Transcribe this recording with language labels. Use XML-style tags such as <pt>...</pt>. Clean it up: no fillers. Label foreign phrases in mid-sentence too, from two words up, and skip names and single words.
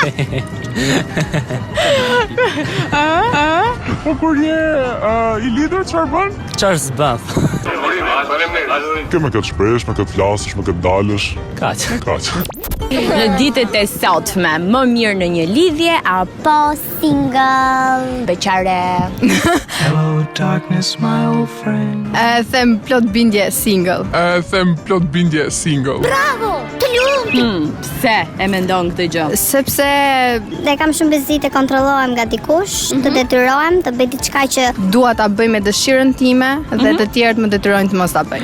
<sq>Po kur je i lidhur, çfarë bën? çfarë s'bën? Ke me këtë shpresh, me këtë flasësh, me këtë dalësh. Kaq. Kaq. Në ditët e sotme, më mirë në një lidhje apo Single. beqare?</sq> <en>Hello darkness my old friend.</en> <sq>E them plot bindje single. Them plot bindje single. Bravo! Të lumt! Pse e mendon këtë gjë? Sepse Dhe kam shumë bezi të kontrollohem nga dikush, të detyrohem të bëj diçka që dua ta bëj me dëshirën time dhe të tjerët më detyrojnë të mos ta bëj.</sq>